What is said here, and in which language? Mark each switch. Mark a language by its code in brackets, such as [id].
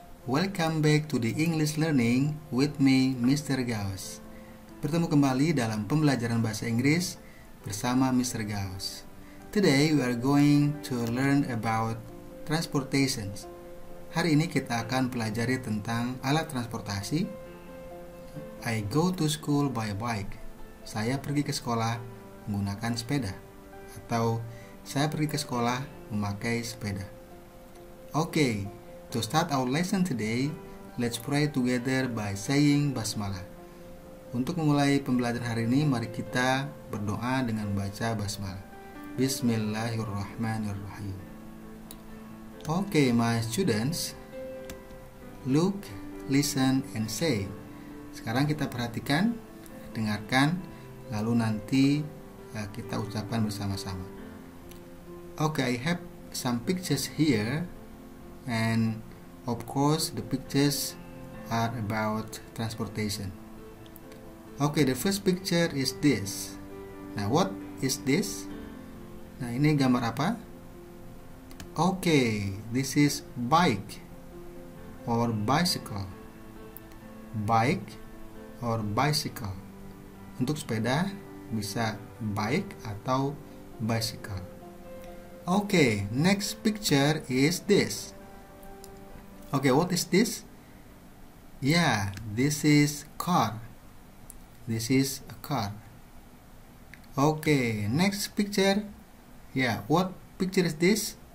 [en] Welcome back to the English learning with me, Mr. Gauss. [id] Bertemu kembali dalam pembelajaran bahasa Inggris bersama Mr. Gauss. [en] Today we are going to learn about transportation. [id] Hari ini kita akan pelajari tentang alat transportasi. [en] I go to school by bike. [id] Saya pergi ke sekolah menggunakan sepeda. Atau saya pergi ke sekolah memakai sepeda. [en] Okay, to start our lesson today, let's pray together by saying basmalah. [id] Untuk memulai pembelajaran hari ini, mari kita berdoa dengan membaca basmalah. [ar] Bismillahirrahmanirrahim. [en] Okay, my students, look, listen, and say. [id] Sekarang kita perhatikan, dengarkan, lalu nanti kita ucapkan bersama-sama. [en] Okay, I have some pictures here, and of course the pictures are about transportation. Okay, the first picture is this. Now, what is this? [id] Nah, ini gambar apa? [en] Okay, this is bike or bicycle. Bike or bicycle. [id] Untuk sepeda bisa bike atau bicycle. [en] Okay, next picture is this. Okay, what is this? Yeah, this is car. This is a car. Okay, next picture. Yeah, what picture is this?